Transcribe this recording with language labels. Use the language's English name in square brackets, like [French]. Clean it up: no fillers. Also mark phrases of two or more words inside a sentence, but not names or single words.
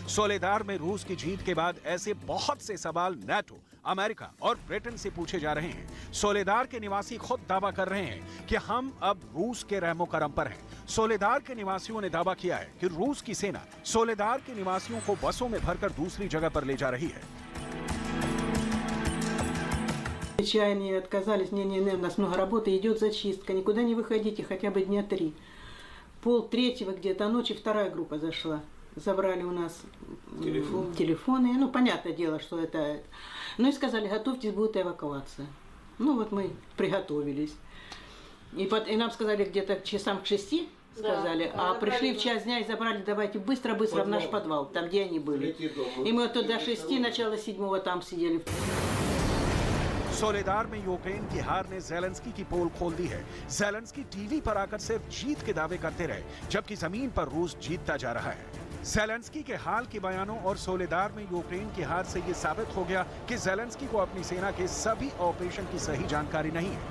[Hindi] सोलेदार में रूस की जीत के बाद ऐसे बहुत से सवाल नाटो, अमेरिका और ब्रिटेन से पूछे जा रहे हैं। सोलेदार के निवासी खुद दावा कर रहे हैं कि हम अब रूस के रहमो करम पर हैं। सोलेदार के निवासियों ने दावा किया है कि रूस की सेना सोलेदार के निवासियों को बसों में भरकर दूसरी जगह पर ले जा रही है। [Russian] Чаяния отказались, не, у нас много работы, идет зачистка, никуда не выходите, хотя бы дня 3. 2:30 где-то ночи вторая группа зашла. Забрали у нас телефоны, ну, понятное дело, что это... Ну, и сказали, готовьтесь, будет эвакуация. Ну, вот мы приготовились. И нам сказали где-то к часам к 6, сказали, а пришли в час дня и забрали, давайте быстро-быстро в наш подвал, там, где они были. И мы вот до 6, начало 7 там сидели. [Hindi] सोलेदार में यूक्रेन की हार ने ज़ेलेंस्की की पोल खोल दी है। ज़ेलेंस्की टीवी पर आकर सिर्फ जीत के दावे करते रहे, जबकि जमीन पर रूस जीतता जा रहा है। ज़ेलेंस्की के हाल के बयानों और सोलेदार में यूक्रेन की हार से ये साबित हो गया कि ज़ेलेंस्की को अपनी सेना के सभी ऑपरेशन की सही जानकारी नहीं है।